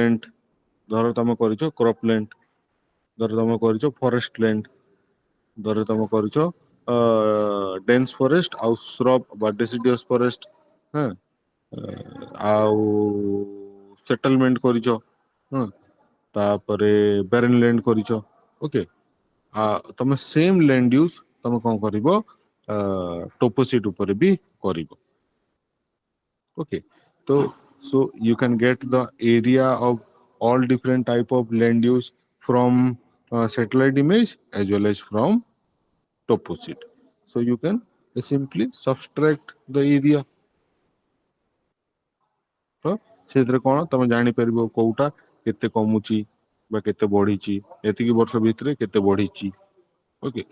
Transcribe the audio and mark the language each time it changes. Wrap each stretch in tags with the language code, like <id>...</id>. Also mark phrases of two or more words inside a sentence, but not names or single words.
<or>ହଁ, କ୍ରପଲ୍ୟାଣ୍ଡ, ଧର ତମେ କରିଛ କ୍ରପଲ୍ୟାଣ୍ଡ, ଧର ତମେ କରିଛ</or> <en>forest land,</en> <or>ଧର ତମେ କରିଛ</or> <en>dense forest</en> <or>ଆଉ ସ୍ରବ୍ ବା</or> <en>deciduous forest,</en> <or>ହଁ, ଆଉ ସେଟଲମେଣ୍ଟ କରିଛ, ହଁ, ତାପରେ</or> <en>barren land</en> <or>କରିଛ, ଓକେ। ତମେ</or> <en>same land use</en> <or>ତମେ କଣ କରିବ ଟୋପୋସିଟ୍ ଉପରେ ବି କରିବ,</or> <en>okay. So you can get the area of all different type of land use from satellite image as well as from toposit. So you can simply subtract the area,</en> <or>ତ ସେଥିରେ କଣ ତମେ ଜାଣିପାରିବ କୋଉଟା କେତେ କମୁଛି ବା କେତେ ବଢିଛି, ଏତିକି ବର୍ଷ ଭିତରେ କେତେ ବଢିଛି,</or> <en>okay.</en>